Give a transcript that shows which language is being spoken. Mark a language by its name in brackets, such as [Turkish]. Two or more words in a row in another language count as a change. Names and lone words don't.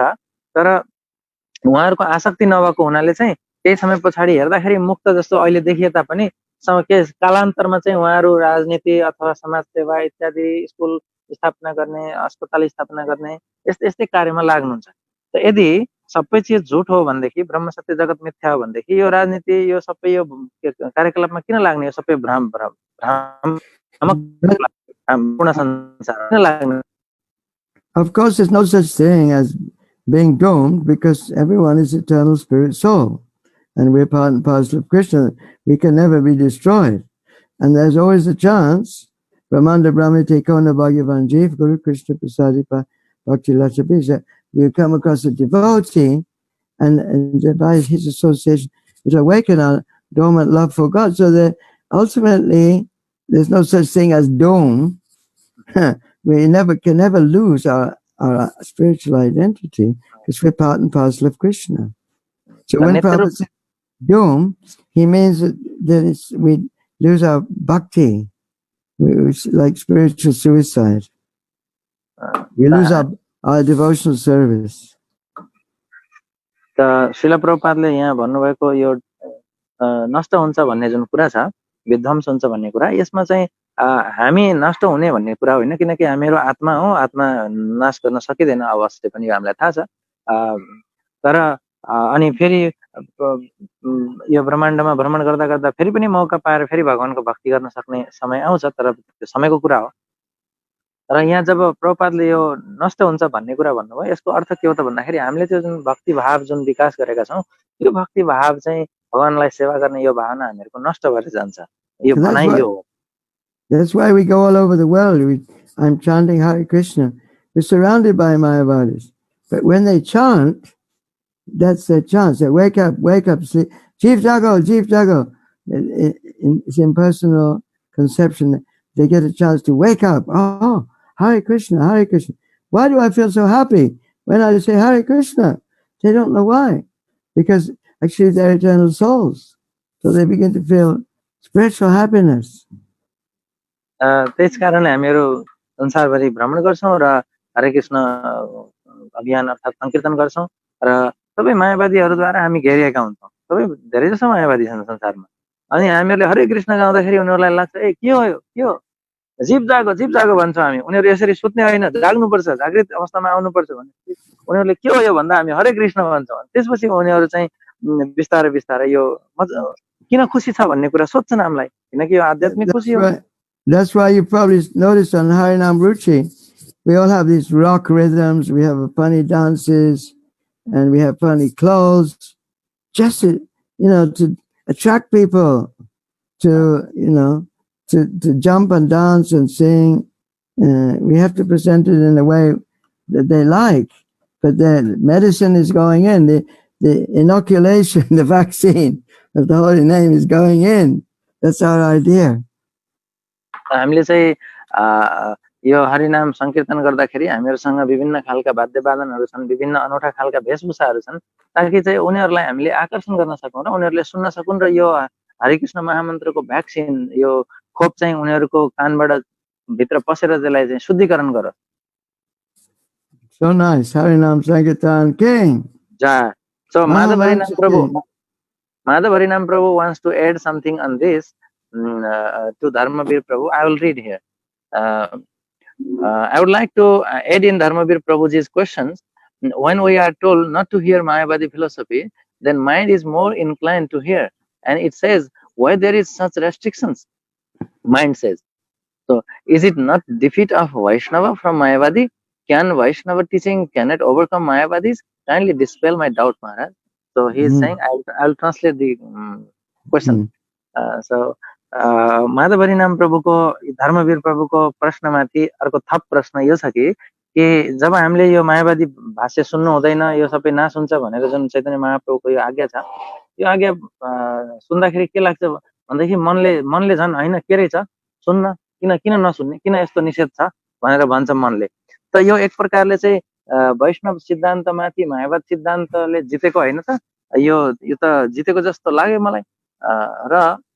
[Nepali] तर उहाँहरूको आसक्ति नभएको हुनाले चाहिँ केही समय पछाडि हेर्दाखेरि मुक्त जस्तो अहिले देखिए तापनि कालान्तरमा चाहिँ उहाँहरू राजनीति अथवा समाज सेवा इत्यादि, स्कुल स्थापना गर्ने, अस्पताल स्थापना गर्ने यस्तै कार्यमा लाग्नुहुन्छ। त यदि सबै चिज झुट हो भनेदेखि, [Sanskrit] ब्रह्म सत्य जगत मिथ्या [Nepali] हो भनेदेखि यो राजनीति, यो सबै यो कार्यकलापमा किन लाग्ने? यो सबै भ्रम पूर्ण संसार किन लाग्ने? [English] Of course, there's no such thing as being doomed because everyone is eternal spirit soul. And we're part and parcel of Krishna. We can never be destroyed. And there's always a chance, [Bangla] ব্রহ্মাণ্ড ভ্রমিতে কোন ভাগ্যবান জীব, গুরু কৃষ্ণ প্রসাদিপা ভক্তি লতাবি, [English] that we come across a devotee and by his association, it awaken our dormant love for God. So that ultimately, there's no such thing as doom. We can never lose our spiritual identity because we're part and parcel of Krishna. So when Prabhupada says doom, he means that we lose our bhakti. It's like spiritual suicide. We lose our devotional service. [Nepali] त श्रील प्रभुपादले यहाँ भन्नुभएको यो नष्ट हुन्छ भन्ने जुन कुरा छ, विध्वंस हुन्छ भन्ने कुरा, यसमा चाहिँ हामी नष्ट हुने भन्ने कुरा होइन, किनकि हामीहरू आत्मा हो, आत्मा नाश गर्न सकिँदैन अवश्य पनि, हामीलाई थाहा छ। तर अनि फेरि यो ब्रह्माण्डमा भ्रमण गर्दा गर्दा फेरि पनि मौका पाएर फेरि भगवानको भक्ति गर्न सक्ने समय आउँछ, तर त्यो समयको कुरा हो। र यहाँ जब प्रभुपादले यो नष्ट हुन्छ भन्ने कुरा भन्नुभयो यसको अर्थ के हो त भन्दाखेरि हामीले त्यो जुन भक्ति भाव जुन विकास गरेका छौं यो भक्ति भाव चाहिँ भगवानलाई सेवा गर्ने यो भावना हामीहरुको नष्ट भएर जान्छ यो भनाइ यो हो [English] That's why we go all over the world. I'm chanting Hare Krishna. We're surrounded by Mayavadis. But when they chant, that's their chance. They wake up, sleep. [Bangla] জীব জাগো. [English] It's impersonal conception. They get a chance to wake up. Oh, Hare Krishna, Hare Krishna. Why do I feel so happy when I say Hare Krishna? They don't know why. Because actually they're eternal souls. So they begin to feel spiritual happiness. [Nepali] त्यस कारण हामीहरु संसारभरि भ्रमण गर्छौं र हरे कृष्ण अभियान अर्थात संकीर्तन गर्छौं र सबै मायावादीहरुद्वारा हामी घेरिएका हुन्छौं सबै धेरै जसो मायावादी छन् संसारमा अनि हामीहरुले हरे कृष्ण गाउँदाखेरि उनीहरुलाई लाग्छ ए के हो यो के हो [Bangla] জীব জাগো [Nepali] भन्छौं हामी उनीहरु यसरी सुत्ने हैन जाग्नु पर्छ जागृत अवस्थामा आउनु पर्छ भने उनीहरुले के हो यो भन्दा हामी हरे कृष्ण भन्छौं त्यसपछि उनीहरु चाहिँ बिस्तारै यो किन खुशी छ भन्ने कुरा सोध्छन् हामीलाई किनकि यो आध्यात्मिक खुशी हो [English] That's why you probably noticed on Harinam Ruchi, we all have these rock rhythms, we have funny dances, and we have funny clothes, just to, to attract people to, to jump and dance and sing. We have to present it in a way that they like, but the medicine is going in, the inoculation, the vaccine of the holy name is going in. That's our idea. [Nepali] हामीले चाहिँ यो हरिनाम संकीर्तन गर्दाखेरि हामीहरुसँग विभिन्न खालका वाद्यवादनहरु छन् विभिन्न अनौठा खालका वेशभूषाहरु छन् ताकि चाहिँ उनीहरुलाई हामीले आकर्षण गर्न सकौं र उनीहरुले सुन्न सकुन् र यो हरे कृष्ण महामन्त्रको भ्याक्सिन यो खोप चाहिँ उनीहरुको कानबाट भित्र पसेर त्यसलाई चाहिँ शुद्धिकरण गरोस् [English] So nice. Harinam Sankirtan King. Ja. So Madhav Harinam Prabhu wants to add something on this to Dharmavir Prabhu. I will read here. I would like to add in Dharmavir Prabhuji's questions. When we are told not to hear Mayavadi philosophy, then mind is more inclined to hear. And it says, why there is such restrictions? Mind says. So, is it not defeat of Vaishnava from Mayavadi? Can Vaishnava teaching cannot overcome Mayavadis? Kindly dispel my doubt, Maharaj. So, he is saying, I'll translate the question. [Nepali] माधव हरिनाम प्रभुको धर्मवीर प्रभुको प्रश्नमाथि अर्को थप प्रश्न यो छ कि जब हामीले यो मायावादी भाष्य सुन्नु हुँदैन यो सबै नाश हुन्छ भनेर जुन चैतन्य महाप्रभुको यो आज्ञा छ यो आज्ञा सुन्दाखेरि के लाग्छ भन्दाखेरि मनले झन् हैन के रहेछ सुन्न किन नसुन्ने किन यस्तो निषेध छ भनेर भन्छ मनले त यो एक प्रकारले चाहिँ वैष्णव सिद्धान्तमाथि मायावाद सिद्धान्तले जितेको हैन त यो त जितेको जस्तो लाग्यो मलाई र